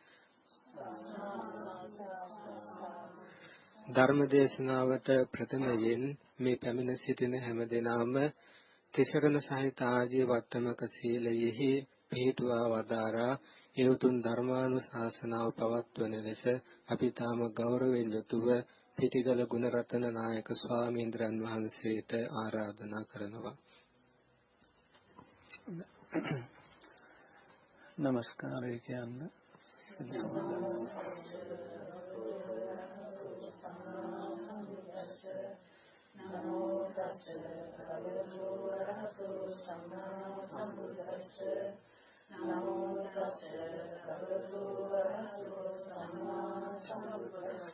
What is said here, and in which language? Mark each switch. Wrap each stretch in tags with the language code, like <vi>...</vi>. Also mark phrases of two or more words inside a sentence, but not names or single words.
<si>ධර්ම දේශනාවට ප්‍රථමයෙන් මේ පැමිණ සිටින හැමදෙනාම තිසරණ සහිත ආජීව වට්ටමක සීලයෙහි පිහිටුවා වදාරා ඒ උතුම් ධර්මානුශාසනාව පවත්වන ලෙස අපි තාම ගෞරවයෙන් යුතුව පිටිගල ගුණරතන නායක ස්වාමීන්ද්‍රයන් වහන්සේට ආරාධනා කරනවා. නමස්කාරය කියන්න.</si> <pi>නමෝ තස්ස භගවතු වරහතෝ සම්මා සම්බුද්දස්ස. නමෝ තස්ස භගවතු වරහතෝ සම්මා සම්බුද්දස්ස.</pi>